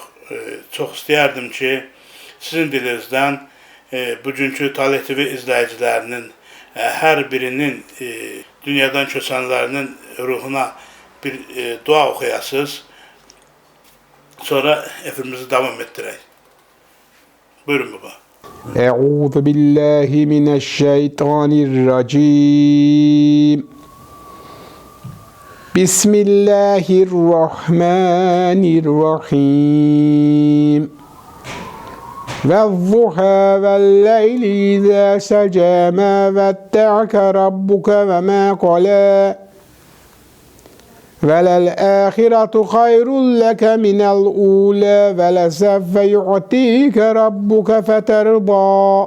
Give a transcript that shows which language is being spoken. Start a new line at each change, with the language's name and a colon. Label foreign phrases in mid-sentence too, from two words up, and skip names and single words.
Azerbaijani: Çox istəyərdim ki, sizin dilinizdən bugünkü Talih TV izləyicilərinin hər birinin dünyadan köçənlərinin ruhuna bir dua oxuyasınız. Sonra efirimizi davam etdirək. Buyurun baba.
Arabic: أعوذ بالله من الشيطان الرجيم. بسم الله الرحمن الرحيم. وَالضُّحَى وَاللَّيْلِ إِذَا سَجَى مَا وَدَّعَكَ رَبُّكَ وَمَا قَلَى وَلَلْآخِرَةُ خَيْرٌ لَكَ مِنَ الْأُولَى وَلَسَوْفَ يُعْطِيكَ رَبُّكَ فَتَرْضَى